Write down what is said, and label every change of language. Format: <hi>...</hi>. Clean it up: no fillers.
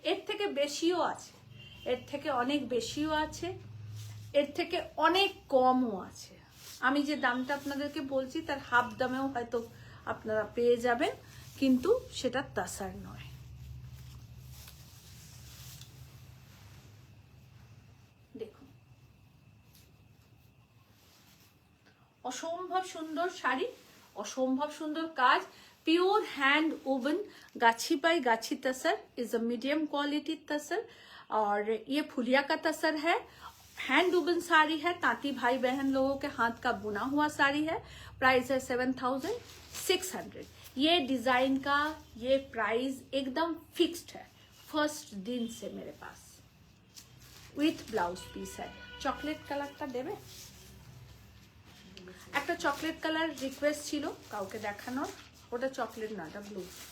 <bn>এর থেকে বেশিও আছে, এর থেকে অনেক বেশিও আছে, এর থেকে অনেক কমও আছে। আমি যে দামটা আপনাদেরকে বলছি তার হাফ দামেও হয়তো আপনারা পেয়ে যাবেন, কিন্তু সেটা তাসার নয়। দেখুন, অসম্ভব সুন্দর শাড়ি, অসম্ভব সুন্দর কাজ,</bn> <en>pure hand woven Gachhi by Gachhi tussar is a medium quality tussar,</en> <hi>और ये फुलिया का तसर है। हैंड ओवन साड़ी है, तांती भाई बहन लोगों के हाथ का बुना हुआ साड़ी है। प्राइस है 7,600। ये डिजाइन का ये प्राइस एकदम फिक्स्ड है फर्स्ट दिन से मेरे पास, विथ ब्लाउज पीस है। चॉकलेट कलर का देवे,</hi> <bn>একটা চকলেট কালার রিকোয়েস্ট ছিল কাউকে দেখানোর, ওটা চকলেট না, ওটা ব্লু।</bn>